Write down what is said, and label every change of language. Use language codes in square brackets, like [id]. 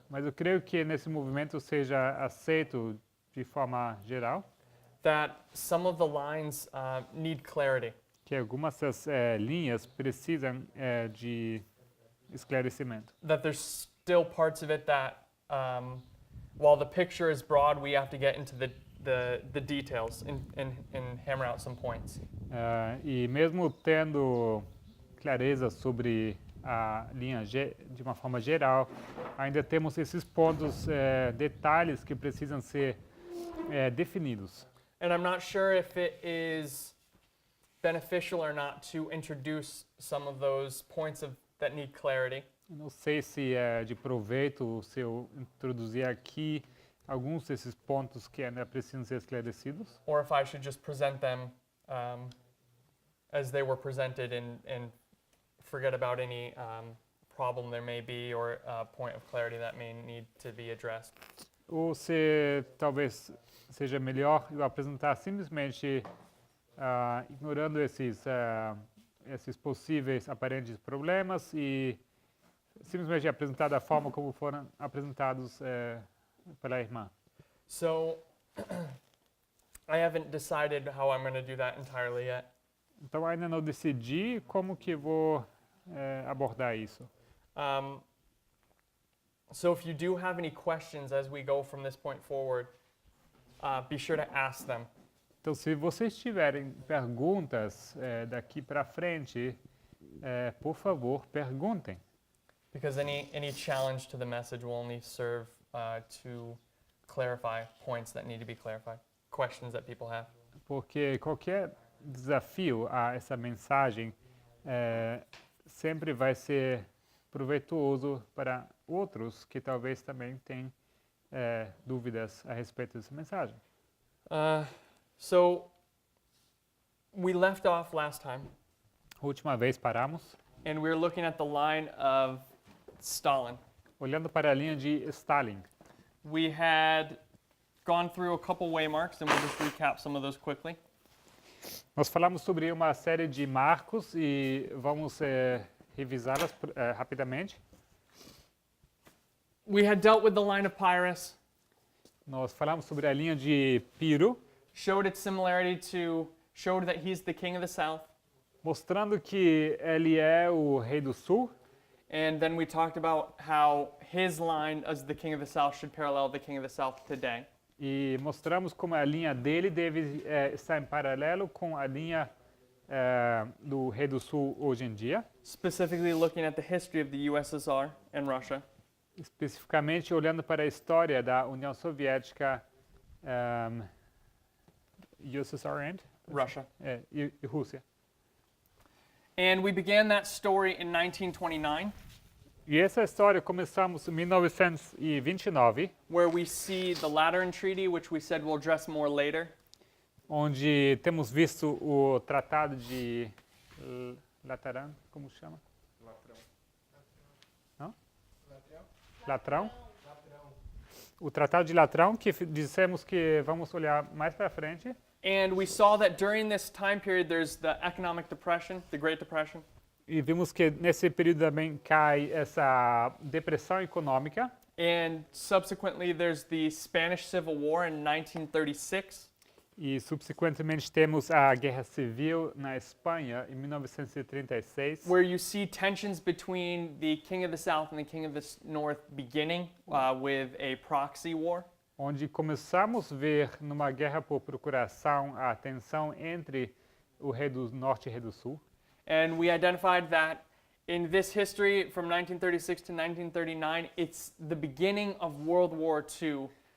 [pt] Mas eu creio que nesse movimento seja aceito de forma geral. [en] That some of the lines need clarity. [pt] Que algumas das linhas precisam de esclarecimento. [en] That there's still parts of it that, while the picture is broad, we have to get into the details and hammer out some points. [pt] E mesmo tendo clareza sobre a linha de uma forma geral, ainda temos esses pontos, detalhes que precisam ser definidos. [en] And I'm not sure if it is beneficial or not to introduce some of those points that need clarity. [pt] Eu não sei se é de proveito se eu introduzir aqui alguns desses pontos que ainda precisam ser esclarecidos. [en] Or if I should just present them as they were presented and forget about any problem there may be or point of clarity that may need to be addressed. [pt] Ou se talvez seja melhor eu apresentar simplesmente ignorando esses possíveis aparentes problemas e simplesmente apresentar da forma como foram apresentados pela irmã. [en] So, I haven't decided how I'm going to do that entirely yet. [pt] Então ainda não decidi como que vou abordar isso. [en] So if you do have any questions as we go from this point forward, be sure to ask them. [pt] Então, se vocês tiverem perguntas daqui para frente, por favor, perguntem. [en] Because any challenge to the message will only serve to clarify points that need to be clarified, questions that people have. [pt] Porque qualquer desafio a essa mensagem sempre vai ser proveitoso para outros que talvez também tenham dúvidas a respeito dessa mensagem. [en] So we left off last time [pt] A última vez paramos [en] and we're looking at the line of Stalin. [pt] olhando para a linha de Stalin. [en] We had gone through a couple waymarks, and we'll just recap some of those quickly. [pt] Nós falamos sobre uma série de marcos e vamos revisá-las rapidamente. [en] We had dealt with the line of Pyrrhus, [pt] Nós falamos sobre a linha de Pirro, [en] showed that he's the king of the south, [pt] mostrando que ele é o rei do sul. [en] and then we talked about how his line as the king of the south should parallel the king of the south today. [pt] E mostramos como a linha dele deve estar em paralelo com a linha do rei do sul hoje em dia. [en] Specifically looking at the history of the USSR and Russia. [pt] Especificamente olhando para a história da União Soviética, USSR and [en] Russia. [pt] E Rússia. [en] And we began that story in 1929, [pt] E essa história começamos em 1929, [en] where we see the Lateran Treaty, which we said we'll address more later, [pt] onde temos visto o Tratado de Lateran, como chama? Não? Latrão? O Tratado de Latrão, que dissemos que vamos olhar mais para frente. [en] and we saw that during this time period there's the economic depression, the Great Depression, [pt] E vimos que nesse período também cai essa depressão econômica. [en] and subsequently there's the Spanish Civil War in 1936, [pt] E subsequentemente temos a Guerra Civil na Espanha em 1936, [en] where you see tensions between the King of the South and the King of the North beginning with a proxy war. [pt] onde começamos a ver numa guerra por procuração a tensão entre o rei do norte e o rei do sul. [en] And we identified that in this history from 1936 to 1939, it's the beginning of World War II.